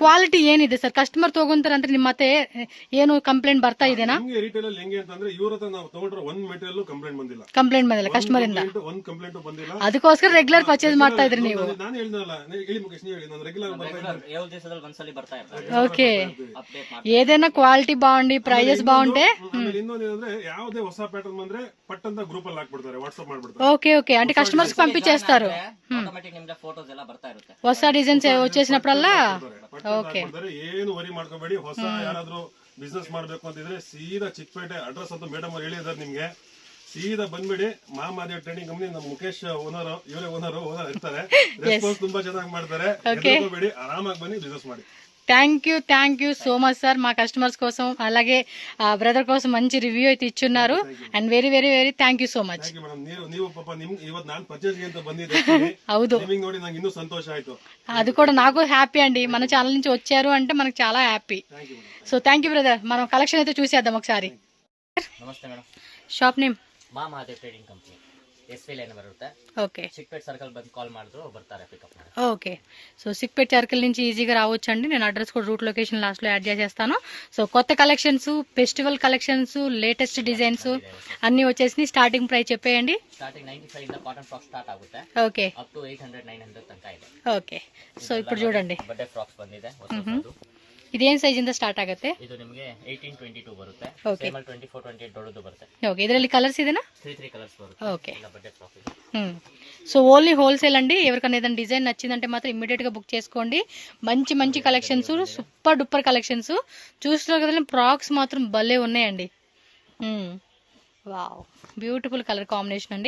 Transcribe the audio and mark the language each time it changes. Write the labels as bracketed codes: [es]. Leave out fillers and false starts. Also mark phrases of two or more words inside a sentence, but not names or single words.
[kn] ಕ್ವಾಲಿಟಿ ಏನಿದೆ ಸರ್? ಕಸ್ಟಮರ್ ತಗೊಂತಾರೆ ಅಂದ್ರೆ ನಿಮ್ಮ ಮತ್ತೆ ಏನು ಕಂಪ್ಲೇಂಟ್ ಬರ್ತಾ ಇದೆನಾ? ನಮ್ಗೆ ರಿಟೇಲ್ ಅಲ್ಲಿ ಹೆಂಗೆ ಅಂತಂದ್ರೆ ಇವ್ರ ಹತ್ರ ನಾವು ತಗೊಂಡ್ರೆ ಒಂದ್ [en] material complaint [kn] ಬಂದಿಲ್ಲ. ಕಸ್ಟಮರ್ ಇಂದ ಒಂದ್ ಕಂಪ್ಲೇಂಟ್ ಬಂದಿಲ್ಲ. ಅದಕ್ಕೋಸ್ಕರ [en] regular purchase [kn] ಮಾಡ್ತಾ ಇದ್ರಿ ನೀವು? ನಾನು ಹೇಳಿದ್ನಲ್ಲ, ಹೇಳಿ ಮುಖೇಶ್, ನೀವು ಹೇಳಿ. ನಾನು ರೆಗ್ಯುಲರ್ ಬರ್ತಾ ಇರ್ತೀನಿ. [te] ఓకే. ఏదైనా క్వాలిటీ బాగుండి ప్రైజెస్ బాగుంటే. [kn] ಇನ್ನೊಂದು ಏನಂದ್ರೆ ಯಾವುದೇ ಹೊಸ ಪ್ಯಾಟರ್ನ್ ಬಂದ್ರೆ ಪಟ್ಟಂತ ಗ್ರೂಪ್ ಅಲ್ಲಿ ಹಾಕ್ಬಿಡ್ತಾರೆ, ವಾಟ್ಸ್ಆಪ್ ಮಾಡ್ಬಿಡ್ತಾರೆ. [te] ఓకే ఓకే, అంటే కస్టమర్స్ పంపించేస్తారు. [kn] ಹೊಸ ಡಿಸೈನ್ಸ್ [te] వచ్చేసినప్పుడల్లా ఓకే. [kn] ಏನು ವರಿ ಮಾಡ್ಕೋಬೇಡಿ. ಹೊಸ ಯಾರಾದ್ರೂ ಬಿಸ್ನೆಸ್ ಮಾಡ್ಬೇಕು ಅಂತಿದ್ರೆ ಸೀದಾ ಚಿಕ್ಕಪೇಟೆ ಅಡ್ರೆಸ್ ಅಂತ ಮೇಡಮ್ ಅವ್ರು ಹೇಳಿದಾರೆ ನಿಮ್ಗೆ. ಸೀದಾ ಬಂದ್ಬಿಡಿ. ಮಹಾದೇವ್ ಟ್ರೇಡಿಂಗ್ ಕಂಪನಿ ನಮ್ಮ ಮುಖೇಶ್ ಓನರ್, ಇವರೇ ಓನರ್ ಇರ್ತಾರೆ. ರೆಸ್ಪಾನ್ಸ್ ತುಂಬಾ ಚೆನ್ನಾಗಿ ಮಾಡ್ತಾರೆ. ಹೆದರ್ಕೋಬೇಡಿ, ಆರಾಮಾಗಿ ಬನ್ನಿ ಬಿಸ್ನೆಸ್ ಮಾಡಿ. [en] Thank you so much sir. [te] మా కస్టమర్స్ కోసం అలాగే బ్రదర్ కోసం మంచి రివ్యూ అయితే ఇచ్చున్నారు. [en] And very very very thank you so much. [kn] ನೀವು ಪಾಪ ಇವತ್ತು ನಾನು ಪರ್ಚೇಸ್ ಅಂತ ಬಂದಿದ್ದೆ. ಹೌದು, ನೋಡಿ ನಂಗೆ ಇನ್ನೂ ಸಂತೋಷ ಆಯ್ತು. [te] అది కూడా నాకు హ్యాపీ అండి. మన ఛానల్ నుంచి వచ్చారు అంటే మనకు చాలా హ్యాపీ. సో [en] thank you brother. [te] మనం కలెక్షన్ అయితే చూసేద్దాం ఒకసారి. [kn] ನಮಸ್ತೆ ಮೇಡಮ್. [en] shop name [kn] ಮಹಾದೇವ್ ಟ್ರೇಡಿಂಗ್ ಕಂಪನಿ, ಎಸ್ವಿ ಲೈನ್ ಬರುತ್ತೆ. [te] ఓకే. [kn] ಚಿಕ್ಕಪೇಟೆ ಸರ್ಕಲ್ ಬಂದು కాల్ ಮಾಡಿದ್ರು ಬರ್ತಾರೆ పికప్ ಮಾಡಿ. [te] ఓకే. సో సిక్పేట్ సర్కిల్ నుంచి ఈజీగా రావచ్చు అండి. నేను అడ్రస్ కూడా [en] route location [te] లాస్ట్లో యాడ్ చేసేస్తాను. సో కొత్త కలెక్షన్స్, [en] festival collections, latest designs [te] అన్ని వచ్చేసి. [en] starting price [te] చెప్పేయండి. [kn] ಸ್ಟಾರ್ಟಿಂಗ್ 95 ಇಂದ [en] cotton frock [kn] ಸ್ಟಾರ್ಟ್ ಆಗುತ್ತೆ. [te] ఓకే. [en] up to [kn] 800 900 ತನಕ ಇದೆ. [te] ఓకే. సో ఇప్పుడు చూడండి, [kn] ಬಟ್ಟೆ ಫ್ರಾಕ್ಸ್ ಬಂದಿದೆ ಹೊಸದು. ಇದೇನ್ ಸೈಜ್ ಇಂದ ಸ್ಟಾರ್ಟ್ ಆಗುತ್ತೆ? ಇದು ನಿಮಗೆ 18-22 ಬರುತ್ತೆ. ಓಕೆ. 24-28 ದೊಡ್ಡದು ಬರುತ್ತೆ. ఓకే. ಇದರಲ್ಲಿ కలర్స్ ಇದೆనా? 3 కలర్స్ బರುತ್ತೆ. [te] ఓకే. ఇలా [en] budget frock [te] ಇದೆ. సో [en] only wholesale [te] అండి. ఎవరికైనా ఏదైనా డిజైన్ నచ్చిందంటే మాత్రం ఇమ్మీడియట్ గా బుక్ చేసుకోండి. మంచి మంచి కలెక్షన్స్, [en] super duper collections [te] చూస్తున్నారు కదా. ఫ్రాక్స్ మాత్రం భలే ఉన్నాయండి. వావ్, [en] beautiful color combination [te] అండి.